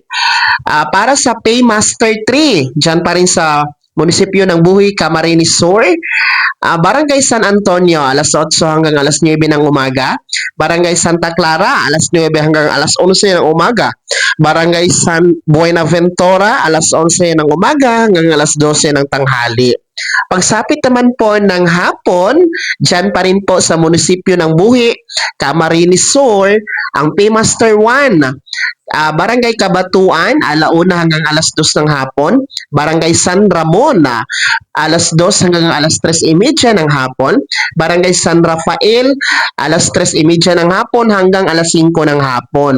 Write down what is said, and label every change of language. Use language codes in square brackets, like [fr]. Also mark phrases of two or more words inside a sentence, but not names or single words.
[tl] Para sa Paymaster 3, dyan pa rin sa munisipyo ng Buhi, Camarines Sur, Barangay San Antonio, alas 8 hanggang alas 9 ng umaga. Barangay Santa Clara, alas 9 hanggang alas 11 ng umaga. Barangay San Buenaventura, alas 11 ng umaga hanggang alas 12 ng tanghali. Pagsapit naman po ng hapon, dyan pa rin po sa munisipyo ng Buhi, Camarines Sur, ang Paymaster 1. Barangay Kabatuan, alauna hanggang alas 2 ng hapon. Barangay San Ramon, alas 2 hanggang alas 3:30 ng hapon. Barangay San Rafael, alas 3:30 ng hapon hanggang alas 5 ng hapon.